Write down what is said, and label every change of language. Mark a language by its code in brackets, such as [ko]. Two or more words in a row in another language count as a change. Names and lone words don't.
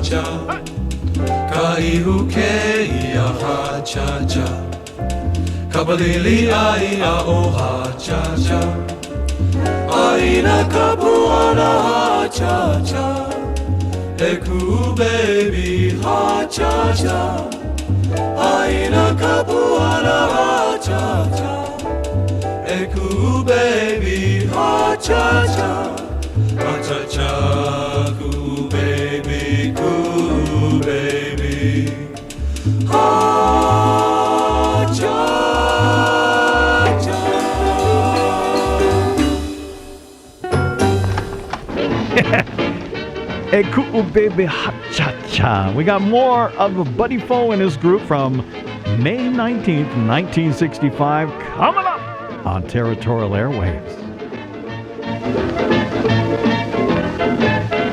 [haw] cha, ka ihu ke ia ha cha cha, kapalili ai a o ha cha cha, aina kapuana ha cha cha, e ku baby ha cha cha, aina kapuana ha cha cha. Eku baby, ha cha cha, ku baby, ha cha cha. Eku baby, ha cha cha. [en] We got more of Buddy Fo and his group from May 19th, 1965, coming up on Territorial Airwaves.